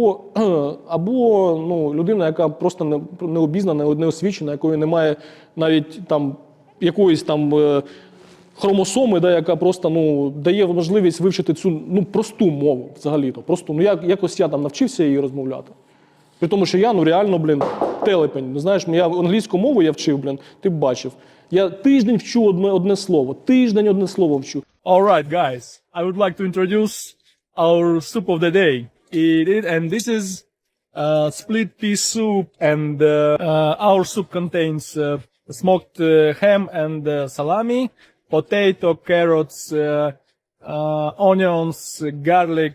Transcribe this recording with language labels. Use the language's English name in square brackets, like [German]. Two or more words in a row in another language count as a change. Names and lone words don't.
[Ukrainian] або людина, яка просто не обізнана, не освічена, якої немає навіть там якоїсь там хромосоми, яка просто дає можливість вивчити цю просту мову взагалі-то. Просто якось я там навчився її розмовляти. При тому, що я реально, телепень. Знаєш, я англійську мову я вчив, ти б бачив. Я тиждень вчу одне слово. Вчу. [English] Alright, guys, I would like to introduce our soup of the day. And this is split pea soup, and our soup contains smoked ham and salami, potato, carrots, onions, garlic.